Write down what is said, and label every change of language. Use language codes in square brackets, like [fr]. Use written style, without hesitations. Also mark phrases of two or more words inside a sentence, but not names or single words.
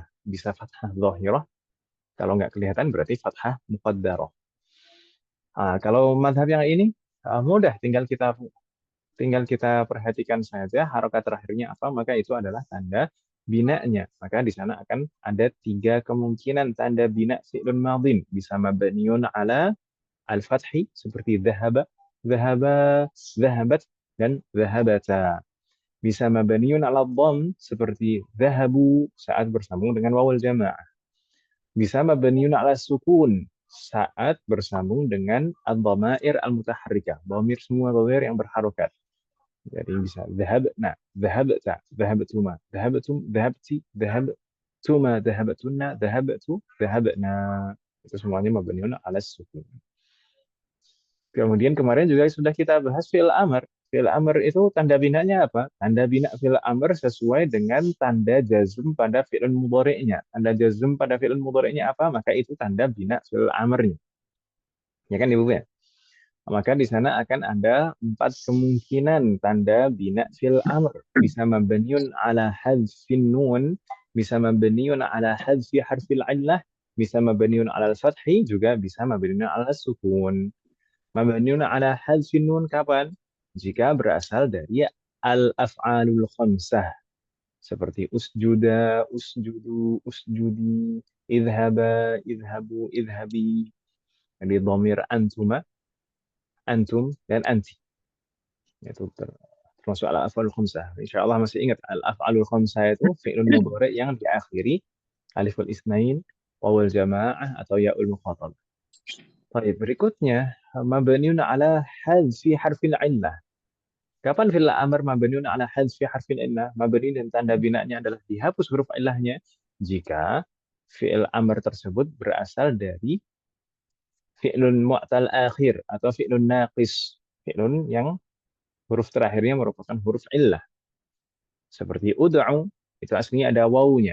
[id] Bisa [ar] فتحة ظاهرة, [id] kalau nggak kelihatan berarti [ar] فتحة مقدرة. [id] Kalau mazhab yang ini mudah, tinggal kita perhatikan saja harokat terakhirnya apa, maka itu adalah tanda binanya. Maka di sana akan ada tiga kemungkinan tanda bina [ar] فعل ماض. [id] Bisa [ar] مبني على الفتح [id] seperti [ar] ذهب ذهبا ذهبت, [id] dan dhahabata. Bisa [ar] مبني على الضم [id] seperti dhahabu saat bersambung dengan [ar] واو الجماعة. [id] Bisa [ar] مبني على السكون [id] saat bersambung dengan [ar] الضمائر المتحركة. [id] Dhamir, semua dhamir yang berharokat. Jadi bisa [ar] ذهبنا ذهبت ذهبتما ذهبتم ذهبت ذهبتما ذهبتن ذهبت ذهبنا. [id] Itu semuanya [ar] مبني على السكون. [id] Kemudian kemarin juga sudah kita bahas [ar] فعل أمر. فعل أمر [id] itu tanda binanya apa? Tanda bina [ar] فعل أمر [id] sesuai dengan tanda jazm pada [ar] فعل مضارع. [id] Tanda jazm pada [ar] فعل مضارع [id] apa? Maka itu tanda bina [ar] فعل أمر. [id] Ya kan Ibu ya? Maka di sana akan ada 4 kemungkinan tanda bina [ar] فعل أمر. [id] Bisa [ar] مبني على حذف النون, [id] bisa [ar] مبني على حذف حرف العلة, [id] bisa [ar] مبني على الفتح, [id] juga bisa [ar] مبني على السكون. مبني على حذف النون [id] kapan? Jika berasal dari [ar] الأفعال الخمسة. [id] Seperti [ar] اسجدا اسجدوا اسجدي اذهبا اذهبوا اذهبي. [id] Jadi [ar] ضمير أنتما أنتم, [id] dan anti. Itu termasuk [ar] الأفعال الخمسة. إن شاء الله [id] masih ingat [ar] الأفعال الخمسة [id] itu [ar] فعل مضارع [id] yang diakhiri [ar] ألف الاثنين, واو الجماعة, [id] atau [ar] ياء المخاطب. [id] Baik, berikutnya [ar] مبني على حذف حرف العلة. [id] Kapan [ar] فعل أمر مبني على حذف حرف العلة? [id] Mabni dan tanda binanya adalah dihapus huruf illahnya jika [ar] فعل أمر [id] tersebut berasal dari [ar] فعل معتل آخر [id] atau [ar] فعل ناقص. [id] Fi'lun yang huruf terakhirnya merupakan huruf illah. Seperti ud'u, itu aslinya ada wawunya.